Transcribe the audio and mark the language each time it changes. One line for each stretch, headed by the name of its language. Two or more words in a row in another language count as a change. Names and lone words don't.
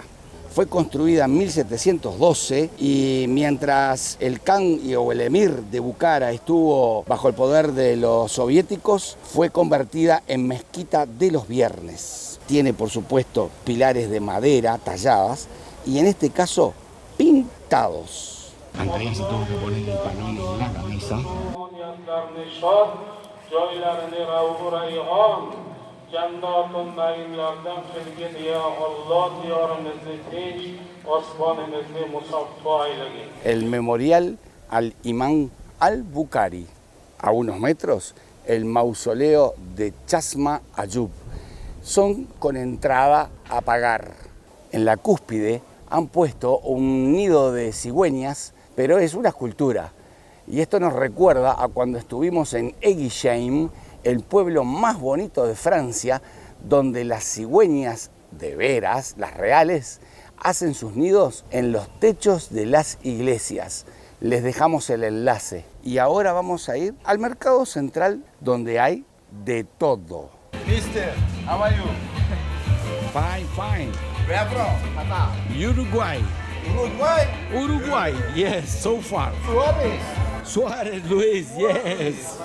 Spanish: Fue construida en 1712 y mientras el Khan o el emir de Bukhara estuvo bajo el poder de los soviéticos, fue convertida en mezquita de los viernes. Tiene, por supuesto, pilares de madera talladas y en este caso pintados. Andrea se tuvo que poner el pañuelo en la cabeza.
Uzbek: Jannatun naimlardan filgin
Arabic: يا الله
Uzbek: diyarimizni tinch, osmonimizni musaffo aylagin.
Spanish: El memorial al imán al-Bukhari. A unos metros, el mausoleo de Chasma Ayub. Son con entrada a pagar. En la cúspide han puesto un nido de cigüeñas, pero es una escultura. Y esto nos recuerda a cuando estuvimos en Eguisheim, el pueblo más bonito de Francia, donde las cigüeñas de veras, las reales, hacen sus nidos en los techos de las iglesias. Les dejamos el enlace. Y ahora vamos a ir al mercado central, donde hay de todo.
English: Mister, how are you? Fine, fine. Where from? Tata. Uruguay. Uruguay. Uruguay, yes, so far. Suárez. Suárez Luis, yes.